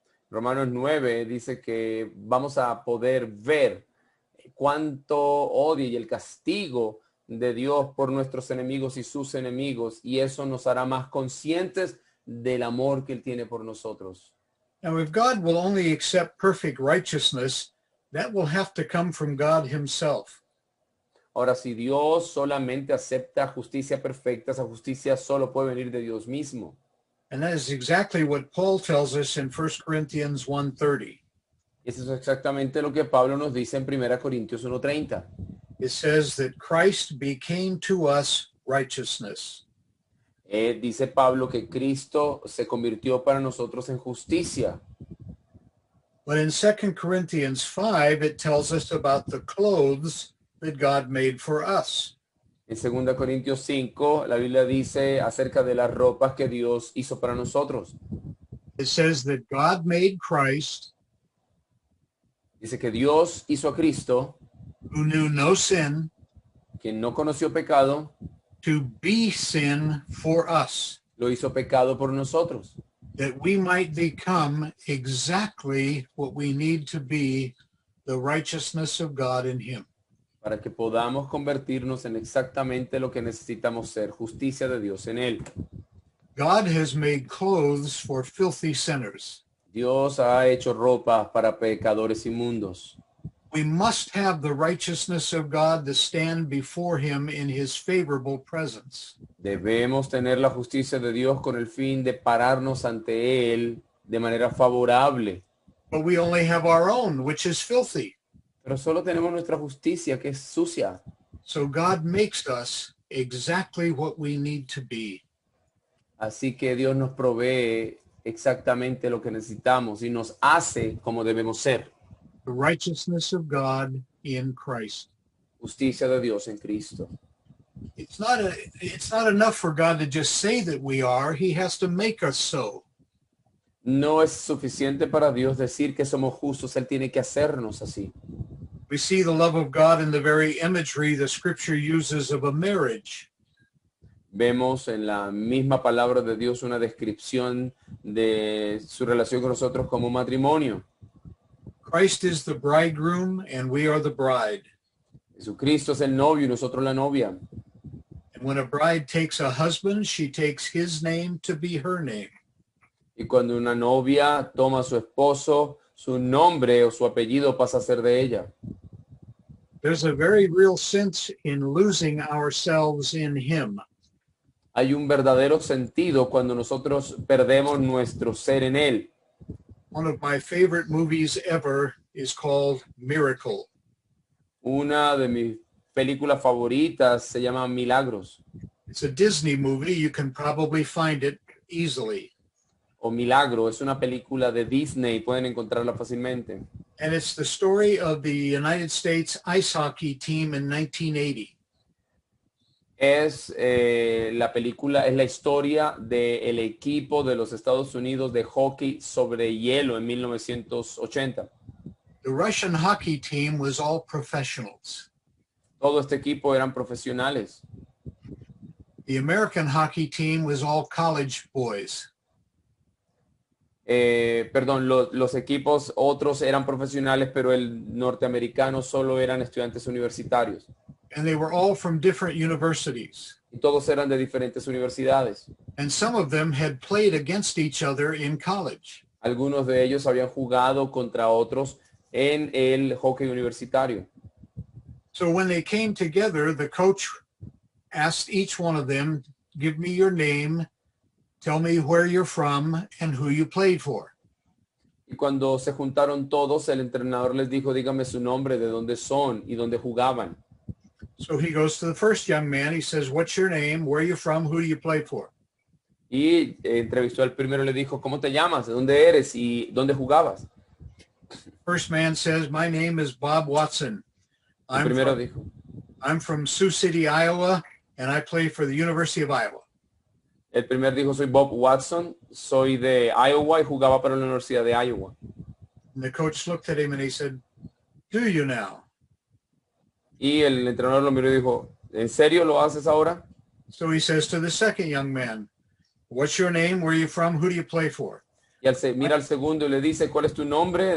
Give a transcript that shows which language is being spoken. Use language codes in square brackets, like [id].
[es] Romanos 9 dice que vamos a poder ver cuánto odio y el castigo de Dios por nuestros enemigos y sus enemigos, y eso nos hará más conscientes del amor que Él tiene por nosotros. [en] Now, if God will only accept perfect righteousness, that will have to come from God himself. [es] Ahora, si Dios solamente acepta justicia perfecta, esa justicia solo puede venir de Dios mismo. [en] And that is exactly what Paul tells us in 1 Corinthians 1:30. [es] Eso es exactamente lo que Pablo nos dice en 1 Corintios 1:30. [en] It says that Christ became to us righteousness. [es] Dice Pablo que Cristo se convirtió para nosotros en justicia. [en] But in 2 Corinthians 5, it tells us about the clothes that God made for us. [es] En 2 Corintios 5, la Biblia dice acerca de las ropas que Dios hizo para nosotros. [en] It says that God made Christ, [es] Dice que Dios hizo a Cristo, [en] who knew no sin, [es] quien no conoció pecado, [en] to be sin for us, [es] lo hizo pecado por nosotros, [en] that we might become exactly what we need to be, the righteousness of God in him. [es] para que podamos convertirnos en exactamente lo que necesitamos ser, justicia de Dios en Él. [en] God has made clothes for filthy sinners. [es] Dios ha hecho ropa para pecadores inmundos. [en] We must have the righteousness of God to stand before him in his favorable presence. [es] Debemos tener la justicia de Dios con el fin de pararnos ante Él de manera favorable. [en] But we only have our own, which is filthy. [es] Pero solo tenemos nuestra justicia, que es sucia. [en] So God makes us exactly what we need to be. [es] Así que Dios nos provee exactamente lo que necesitamos y nos hace como debemos ser. [en] The righteousness of God in Christ. [es] Justicia de Dios en Cristo. [en] It's not enough for God to just say that we are. He has to make us so. [es] No es suficiente para Dios decir que somos justos. Él tiene que hacernos así. [en] We see the love of God in the very imagery the scripture uses of a marriage. [es] Vemos en la misma palabra de Dios una descripción de su relación con nosotros como un matrimonio. [en] Christ is the bridegroom and we are the bride. [es] Jesucristo es el novio y nosotros la novia. [en] And when a bride takes a husband, she takes his name to be her name. [es] Y cuando una novia toma a su esposo, su nombre o su apellido pasa a ser de ella. [en] There's a very real sense in losing ourselves in him. [es] Hay un verdadero sentido cuando nosotros perdemos nuestro ser en él. [en] One of my favorite movies ever is called Miracle. [es] Una de mis películas favoritas se llama Milagros [en] It's a Disney movie. You can probably find it easily. [es] o Milagro. Es una película de Disney, pueden encontrarla fácilmente. [en] And it's the story of the United States ice hockey team in 1980. [es] Es la película, es la historia del equipo de los Estados Unidos de hockey sobre hielo en 1980. [en] The Russian hockey team was all professionals. [es] Todo este equipo eran profesionales. [en] The American hockey team was all college boys. [es] Los equipos otros eran profesionales, pero el norteamericano solo eran estudiantes universitarios. [en] And they were all from different universities. [es] Y todos eran de diferentes universidades. [en] And some of them had played against each other in college. [es] Algunos de ellos habían jugado contra otros en el hockey universitario. [en] So when they came together, the coach asked each one of them, give me your name, tell me where you're from, and who you played for. [es] Y cuando se juntaron todos, el entrenador les dijo, dígame su nombre, de dónde son y dónde jugaban. [en] So he goes to the first young man. He says, what's your name? Where are you from? Who do you play for? [es] Y entrevistó al primero, le dijo, ¿cómo te llamas? ¿De dónde eres? ¿Y dónde jugabas? [en] First man says, my name is Bob Watson. [es] El primero dijo, [en] I'm from Sioux City, Iowa, and I play for the University of Iowa. [es] el primer dijo, soy Bob Watson, soy de Iowa y jugaba para la Universidad de Iowa. [en] And the coach looked at him and he said, do you now? [es] Y el entrenador lo miró y dijo, ¿en serio lo haces ahora? [en] So he says to the second young man, what's your name? Where are you from? Who do you play for? [es] Y mira al segundo y le dice, ¿cuál es tu nombre?